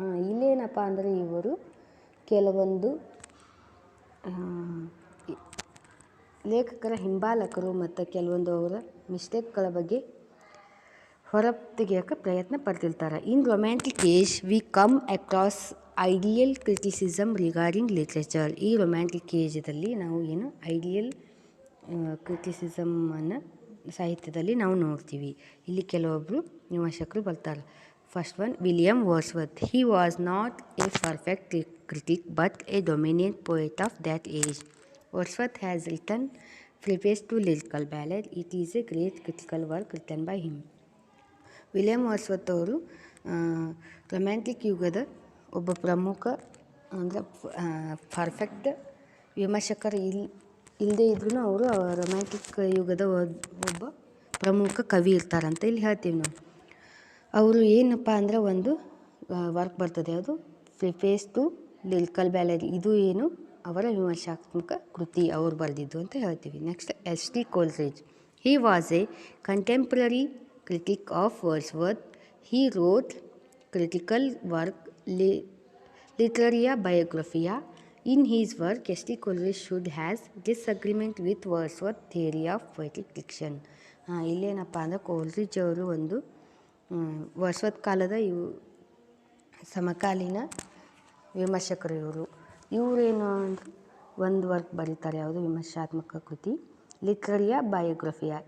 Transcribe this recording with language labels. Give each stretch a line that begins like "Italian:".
Kannada: ಇಲ್ಲೇನಪ್ಪ ಅಂದರೆ ಇವರು ಕೆಲವೊಂದು ಲೇಖಕರ ಹಿಂಬಾಲಕರು ಮತ್ತು ಕೆಲವೊಂದು ಅವರ ಮಿಸ್ಟೇಕ್ಗಳ ಬಗ್ಗೆ ಹೊರತೆಗೆಯೋಕ್ಕೆ ಪ್ರಯತ್ನ ಪಡ್ತಿರ್ತಾರೆ.
English: In romantic age we come across ideal criticism regarding literature.
Kannada: ಈ ರೊಮ್ಯಾಂಟಿಕ್ ಏಜದಲ್ಲಿ ನಾವು ಏನು ಐಡಿಯಲ್ ಕ್ರಿಟಿಸಿಸಮನ್ನು ಸಾಹಿತ್ಯದಲ್ಲಿ ನಾವು ನೋಡ್ತೀವಿ. ಇಲ್ಲಿ ಕೆಲವೊಬ್ಬರು ವಿಮರ್ಶಕರು ಬರ್ತಾರೆ.
English: First one, William Wordsworth. He was not a perfect critic but a dominant poet of that age. Wordsworth has written preface to Lyrical Ballad. It is a great critical work written by him.
Kannada: William Wordsworth ಅವರು romantic ಯುಗದ ಒಬ್ಬ ಪ್ರಮುಖ ಅಂದರೆ perfect ವಿಮರ್ಶಕರು ಇಲ್ಲದೇ ಇದ್ರೂ ಅವರು romantic ಯುಗದ ಒಬ್ಬ ಪ್ರಮುಖ ಕವಿ ಇರ್ತಾರಂತ ಇಲ್ಲಿ ಹೇಳ್ತೀವಿ ನಾವು. ಅವರು ಏನಪ್ಪ ಅಂದರೆ ಒಂದು ವರ್ಕ್ ಬರ್ತದೆ, ಅದು ಪ್ರಿಫೇಸ್ ಟು ಲಿರಿಕಲ್ ಬ್ಯಾಲರಿ. ಇದು ಏನು ಅವರ ವಿಮರ್ಶಾತ್ಮಕ ಕೃತಿ ಅವ್ರು ಬರೆದಿದ್ದು ಅಂತ ಹೇಳ್ತೀವಿ.
English: Next S.T. Coleridge. He was a contemporary critic of Wordsworth. He wrote critical work Literaria Biographia. In his work, S.T. Coleridge should has disagreement with Wordsworth theory of poetic diction.
Kannada: ಇಲ್ಲೇನಪ್ಪ ಅಂದರೆ ಕೋಲ್ರಿಡ್ಜ್ ಅವರು ಒಂದು ವರ್ಡ್ಸ್ವರ್ತ್ ಕಾಲದ ಸಮಕಾಲೀನ ವಿಮರ್ಶಕರು ಇವರೇನು ಅಂದರೆ ಒಂದು work ಬರೀತಾರೆ, ಯಾವುದು ವಿಮರ್ಶಾತ್ಮಕ ಕೃತಿ ಲಿಟ್ರರಿಯ ಬಯೋಗ್ರಫಿಯ.